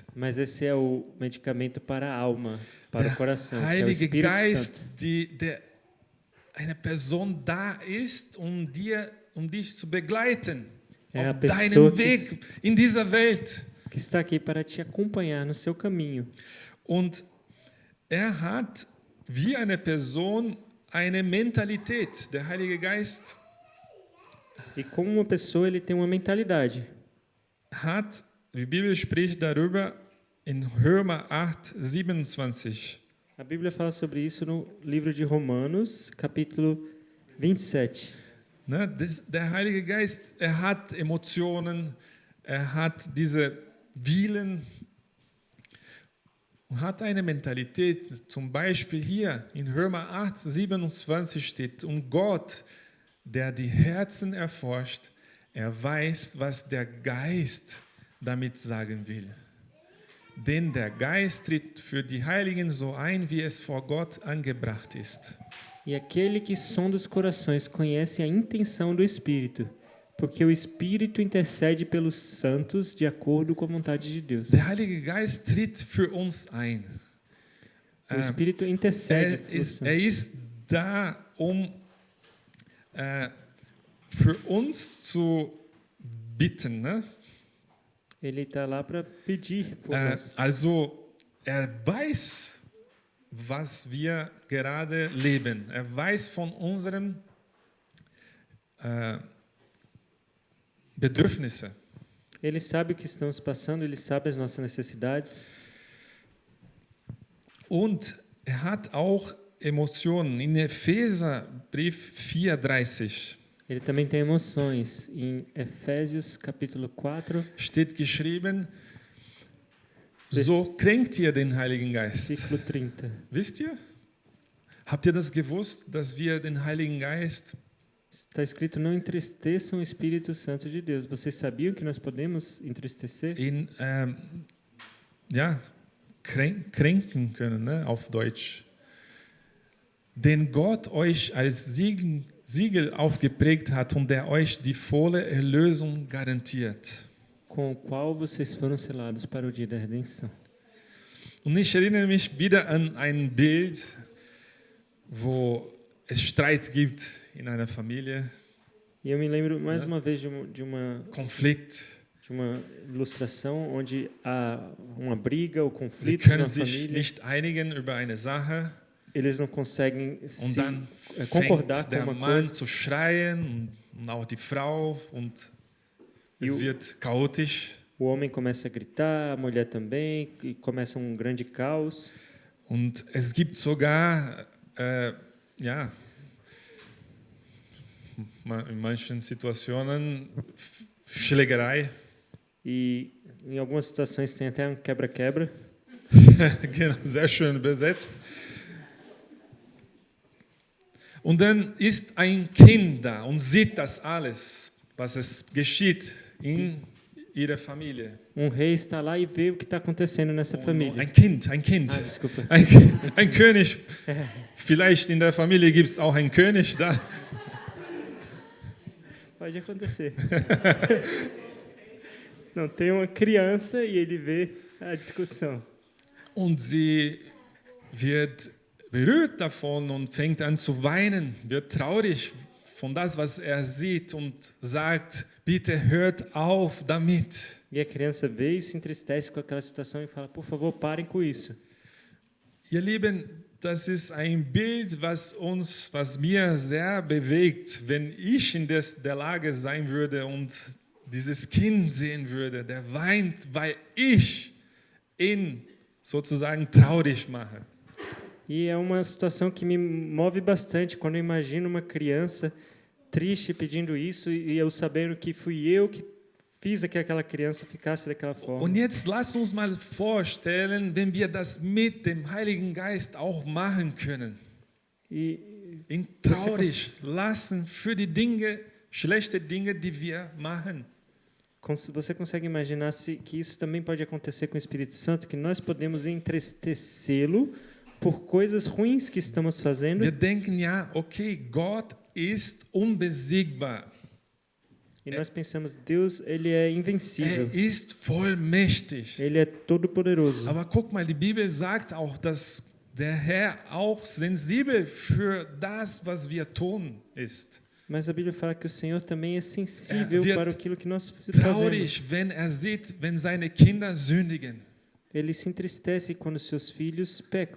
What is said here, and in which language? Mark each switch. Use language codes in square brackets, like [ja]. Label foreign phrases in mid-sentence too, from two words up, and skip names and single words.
[pt] Mas esse é o medicamento para a alma, para o coração, que é o [de] Heilige [pt] Espírito [de] Geist, [pt] Santo. [de] der eine Person da ist, um dich zu begleiten [pt] É a [de] auf [pt] pessoa [de] deinem Weg in dieser Welt. [pt] que está aqui para te acompanhar no seu caminho. [de] Und er hat wie eine Person eine Mentalität, der Heilige Geist [pt] E como uma pessoa, ele tem uma mentalidade. [de] hat, die Bibel spricht darüber in Römer 8, 27. [pt] A Bíblia fala sobre isso no livro de Romanos, capítulo 27. [de] Ne, der Heilige Geist, er hat Emotionen, er hat diese Willen und hat eine Mentalität. Zum Beispiel hier in Römer 8, 27 steht, und Gott, der die Herzen erforscht, er weiß, was der Geist damit sagen will. Denn der Geist tritt für die Heiligen so ein, wie es vor Gott angebracht ist. [pt] E aquele que sonda os corações conhece a intenção do Espírito, porque o Espírito intercede pelos santos de acordo com a vontade de Deus. [de] Der Heilige Geist tritt für uns ein. [pt] O Espírito intercede. [de] Ist da, für uns zu bitten. Ne? [pt] Ele está lá para pedir por nós. [de] Also, weiß, was wir gerade leben. Weiß von unseren Bedürfnissen. [pt] Ele sabe o que estamos passando, ele sabe as nossas necessidades. [de] Und hat auch Emotionen. In Epheserbrief 4,30 [pt] Ele também tem emoções. Em Efésios capítulo 4, [de] steht geschrieben, so kränkt ihr den Heiligen Geist. [pt] versículo 30. [de] Wisst ihr? Habt ihr das gewusst, dass wir den Heiligen Geist [pt] Está escrito, não entristeçam o Espírito Santo de Deus. Vocês sabiam que nós podemos entristecer? [de] kränken können, ne, auf Deutsch? Den Gott euch als Siegel aufgeprägt hat und der euch die volle Erlösung garantiert. [pt] Com o qual vocês foram selados para o dia da redenção. [de] Und ich erinnere mich wieder an ein Bild, wo es Streit gibt in einer Familie. [pt] E eu me lembro mais uma vez de uma ilustração onde há uma briga ou [de] Sie [pt] conflito [de] können [pt] na [de] sich [pt] família. [de] nicht einigen über eine Sache. [pt] Eles não conseguem [de] Und [pt] se [de] dann [pt] concordar [de] fängt [pt] com [de] der [pt] uma [de] Mann [pt] coisa. [de] zu schreien und auch die Frau und es [pt] E [de] wird chaotisch. [pt] o homem começa a gritar, a mulher também, e começa um grande caos. [de] Und es gibt sogar, in manchen Situationen Schlägerei. [pt] E em algumas situações tem até um quebra-quebra. [de] Genau, sehr schön übersetzt. Und dann ist ein Kind da und sieht das alles, was es geschieht in ihrer Familie. [pt] Rei está lá e vê o que está acontecendo nessa família. [de] Ein Kind. [pt] Ah, desculpa. [de] Ein König. Vielleicht in der Familie gibt es auch einen König da. [pt] Pode acontecer. Não, tem uma criança e ele vê a discussão. [de] Und sie wird berührt davon und fängt an zu weinen, wird traurig von das, was er sieht und sagt, bitte hört auf damit. [pt] E a criança vê e se entristece com aquela situação e fala, por favor, parem com isso. [de] Ihr Lieben, das ist ein Bild, was mir sehr bewegt, wenn ich in der Lage sein würde und dieses Kind sehen würde, der weint, weil ich ihn sozusagen traurig mache. [pt] E é uma situação que me move bastante quando eu imagino uma criança triste pedindo isso e eu sabendo que fui eu que fiz que aquela criança ficasse daquela forma. [de] Und jetzt lass uns mal vorstellen, wenn wir das mit dem Heiligen Geist auch machen können. Ihn traurig lassen für die Dinge, schlechte Dinge, die wir machen. [pt] Você consegue imaginar que isso também pode acontecer com o Espírito Santo, que nós podemos entristecê-lo por coisas ruins que estamos fazendo? [de] Wir denken ja, okay, Gott ist unbesiegbar. [pt] E nós pensamos, Deus, ele é invencível. [de] Ist vollmächtig. [pt] Ele é todo poderoso. [de] Aber guck mal, die Bibel sagt auch, dass der Herr auch sensibel für das, was wir tun, ist. [pt] Mas a Bíblia fala que o Senhor também é sensível para aquilo que nós [de] traurig, [pt] fazemos. [de] wenn er sieht, wenn seine Kinder sündigen. [pt] Ele se entristece quando seus filhos pecam.